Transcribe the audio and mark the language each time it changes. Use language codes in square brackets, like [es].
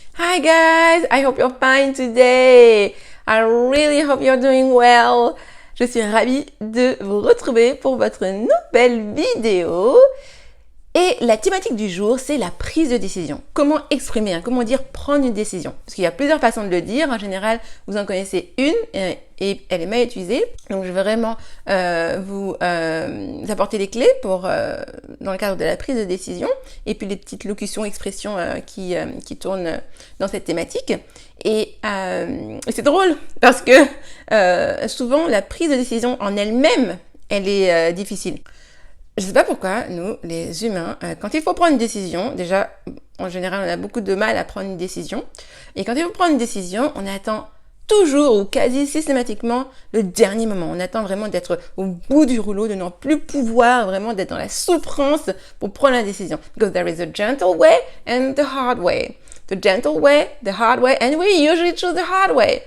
[en] Hi guys, I hope you're fine today. I really hope you're doing well. [fr] Je suis ravie de vous retrouver pour votre nouvelle vidéo. Et la thématique du jour, c'est la prise de décision. Comment exprimer, comment dire prendre une décision. Parce qu'il y a plusieurs façons de le dire. En général, vous en connaissez une et elle est mal utilisée. Donc, je vais vraiment vous apporter les clés pour dans le cadre de la prise de décision. Et puis, les petites locutions, expressions qui tournent dans cette thématique. Et c'est drôle parce que souvent, la prise de décision en elle-même, elle est difficile. Je sais pas pourquoi, nous, les humains, quand il faut prendre une décision, déjà, en général, on a beaucoup de mal à prendre une décision. Et quand il faut prendre une décision, on attend toujours ou quasi systématiquement le dernier moment. On attend vraiment d'être au bout du rouleau, de n'en plus pouvoir, vraiment d'être dans la souffrance pour prendre la décision. [en] Because there is a gentle way and the hard way. The gentle way, the hard way, and we usually choose the hard way.